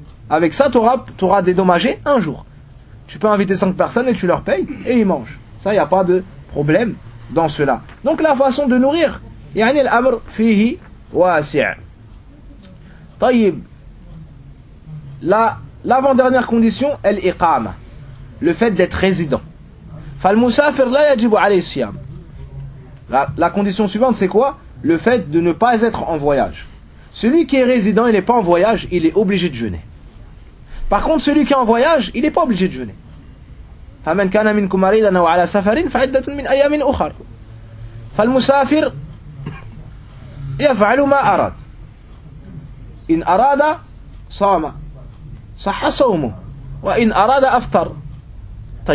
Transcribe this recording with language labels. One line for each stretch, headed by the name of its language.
French: Avec ça, t'auras dédommagé un jour. Tu peux inviter 5 personnes et tu leur payes et ils mangent. Ça, il n'y a pas de problème dans cela. Donc la façon de nourrir,
Arabic: يعني الأمر فيه واسع. طيب.
French: L'avant-dernière condition, الإقامة, le fait d'être résident.
Arabic: فالمسافر لا يجب عليه الصيام.
French: La condition suivante, c'est quoi? Le fait de ne pas être en voyage. Celui qui est résident, il n'est pas en voyage, il est obligé de jeûner. Par contre, celui qui est en voyage, il n'est pas obligé de jeûner.
Arabic: فَمَنْ كَانَ مِنْكُمْ مَرِيدًا أَوْ عَلَى سَفَرٍ فَعِدَّةٌ مِنْ أَيَّامٍ أُخَرَ فَالْمُسَافِرُ يَفْعَلُ مَا أَرَادَ إِنْ أَرَادَ صَامَ صَحَّ صَوْمُهُ وَإِنْ أَرَادَ أَفْطَرَ.